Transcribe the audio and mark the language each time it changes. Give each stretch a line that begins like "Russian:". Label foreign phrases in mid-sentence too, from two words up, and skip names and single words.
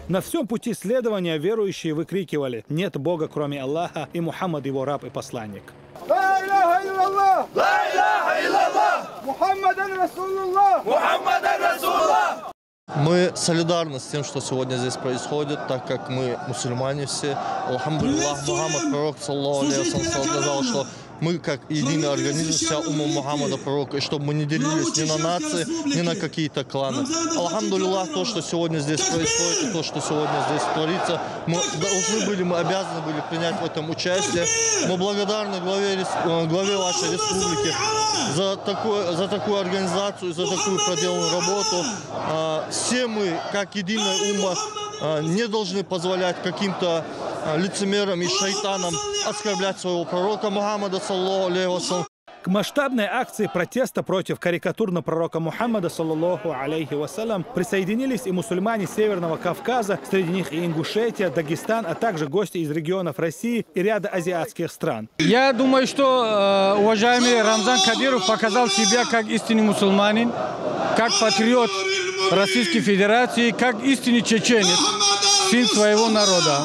Russian: На всем пути следования верующие выкрикивали: «Нет Бога, кроме Аллаха, и Мухаммад его раб и посланник». Мы солидарны с тем, что сегодня здесь происходит, так как мы мусульмане все. Алхамдулиллах, Мухаммад, пророк,
Arabic: صلى الله عليه وسلم,
Russian: сказал, что мы как единый организм, вся умма Мухаммада, пророка, и чтобы мы не делились ни на нации, ни на какие-то кланы. Алхамдулиллах, то, что сегодня здесь происходит, и то, что сегодня здесь творится, мы обязаны были принять в этом участие. Мы благодарны главе вашей республики за такую организацию, за такую проделанную работу. Все мы, как единая умма, не должны позволять каким-то лицемерам и шайтанам оскорблять своего пророка Мухаммада,
Arabic: صلى الله عليه وسلم.
Russian: К масштабной акции протеста против карикатурного пророка Мухаммада,
Arabic: صلى الله عليه وسلم,
Russian: присоединились и мусульмане Северного Кавказа, среди них и Ингушетия, Дагестан, а также гости из регионов России и ряда азиатских стран. Я думаю, что уважаемый Рамзан Кадыров показал себя как истинный мусульманин, как патриот Российской Федерации, как истинный чеченец, сын своего народа.